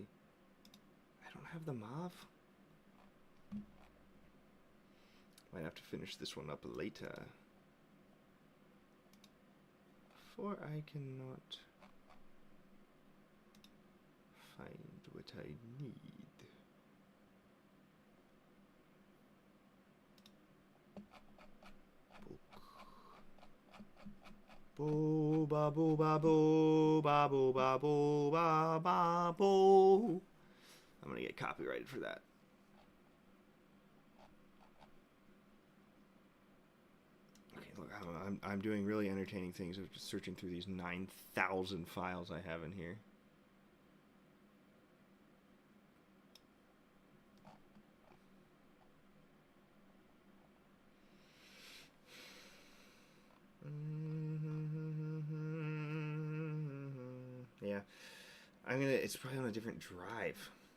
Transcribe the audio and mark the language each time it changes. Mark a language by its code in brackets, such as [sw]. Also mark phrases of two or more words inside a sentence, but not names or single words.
[en] I don't have the MOV. Might have to finish this one up later. For I cannot find what I need. Boba, boba, boba, boba, boba, boba, bo. I'm gonna get copyrighted for that. Okay, look, I'm doing really entertaining things. I'm just searching through these 9,000 files I have in here. Yeah, it's probably on a different drive.